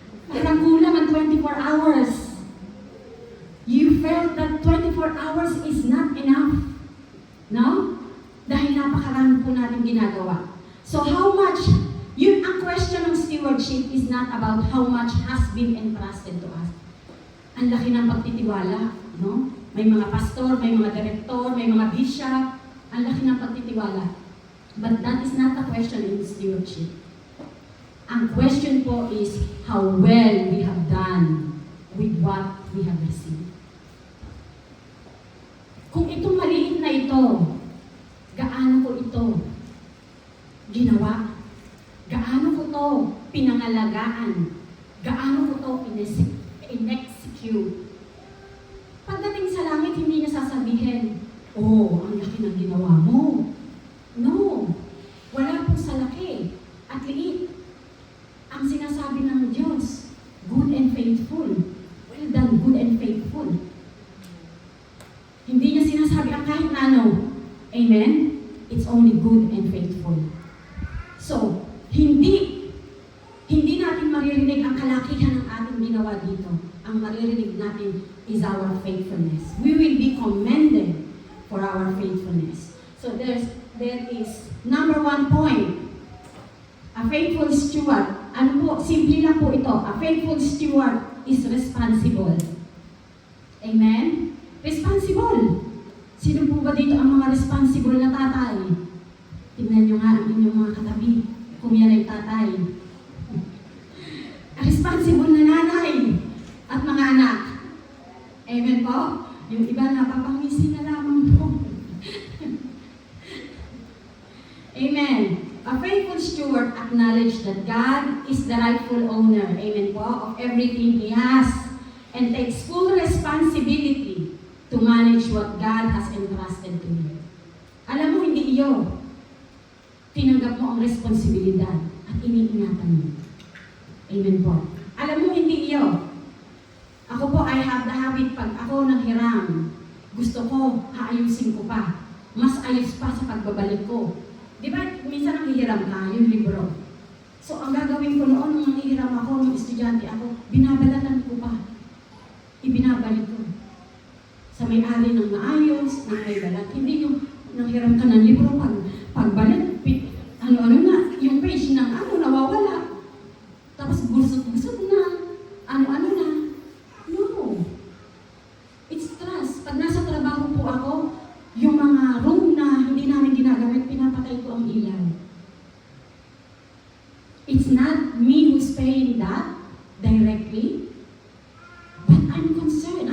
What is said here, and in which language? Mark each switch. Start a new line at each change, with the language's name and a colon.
Filipino: Parang kulang ang 24 hours.
English: You felt that 24 hours is not enough. No?
Filipino: Dahil napakarami po natin ginagawa.
English: So how much,
Filipino: yun ang
English: question ng stewardship is not about how much has been entrusted to us.
Filipino: Ang laki ng pagtitiwala, no? May mga pastor, may mga direktor, may mga bishop, ang laki ng pagtitiwala.
English: But that is not the question in stewardship.
Filipino: Ang
English: question po is how well we have done with what we have received.
Filipino: Kung itong maliit na ito, gaano ko ito ginawa? Gaano ko ito pinangalagaan? Gaano ko ito in-execute? Pagdating sa langit, hindi niya sasabihin, oh, ang laki ng ginawa mo. No. Wala pong sa laki at liit. Ang sinasabi ng Diyos,
English: good and faithful. Well done, good and faithful.
Filipino: Hindi niya sinasabi ang kahit na ano. Amen?
English: It's only good and faithful.
Filipino: So, hindi natin maririnig ang kalakihan ng ating ginawa dito. Ang maririnig natin
English: is our faithfulness. We will be commended for our faithfulness. So there is number 1 point. A faithful steward.
Filipino: Ano po? Simple lang po ito.
English: A faithful steward is responsible. Amen? Responsible.
Filipino: Sino po ba dito ang mga responsible na tatay? Tingnan nyo nga ang inyong mga katabi. Kung yan ay tatay. Responsible na nanay at mga anak. Amen po? Yung iba napapangisin na lamang po. Amen.
English: A faithful steward acknowledges that God is the rightful owner, amen po, of everything He has and takes full responsibility to manage what God has entrusted to Him.
Filipino: Alam mo, hindi iyo. Tinanggap mo ang responsibilidad at iniingatan mo. Amen po. Alam mo, hindi iyo. Ako po,
English: I have the habit,
Filipino: pag ako nanghiram, gusto ko, aayusin ko pa. Mas ayos pa sa pagbabalik ko. Di ba, minsan nanghihiram ka, yung libro. So, ang gagawin ko noon, nung nanghihiram ako, nung estudyante ako, binabalatan ko pa. Ibinabalik ko. Sa may-ari ng maayos, ng may balat. Hindi yung nanghiram ka ng libro, pagbalik, ano na, yung page ng nawawala. Tapos gusot-gusot na, ano na.
English: No. It's trust.
Filipino: Pag nasa trabaho po ako, yung mga room na hindi namin ginagamit, pinapatay ko ang ilaw.
English: It's not me who's paying that directly, but I'm concerned.